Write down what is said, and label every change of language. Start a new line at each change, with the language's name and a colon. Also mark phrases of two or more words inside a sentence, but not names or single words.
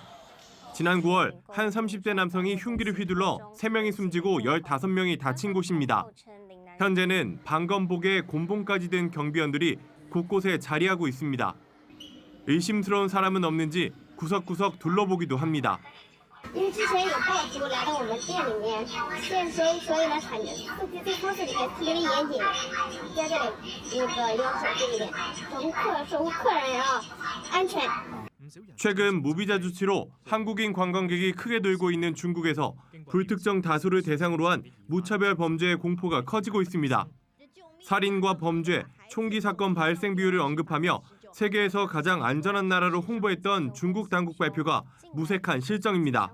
Korean: 지난 9월 한 30대 남성이 흉기를 휘둘러 3명이 숨지고 15명이 다친 곳입니다. 현재는 방검복에 곤봉까지 든 경비원들이 곳곳에 자리하고 있습니다. 의심스러운 사람은 없는지 구석구석 둘러보기도 합니다.
Chinese: 因为之前有暴徒来到我们店里面，所以呢，在超市里面特别的严谨，在这里要守住一点，守护客人要安全。
Korean: 최근 무비자 조치로 한국인 관광객이 크게 늘고 있는 중국에서 불특정 다수를 대상으로 한 무차별 범죄의 공포가 커지고 있습니다. 살인과 범죄, 총기 사건 발생 비율을 언급하며 세계에서 가장 안전한 나라로 홍보했던 중국 당국 발표가 무색한 실정입니다.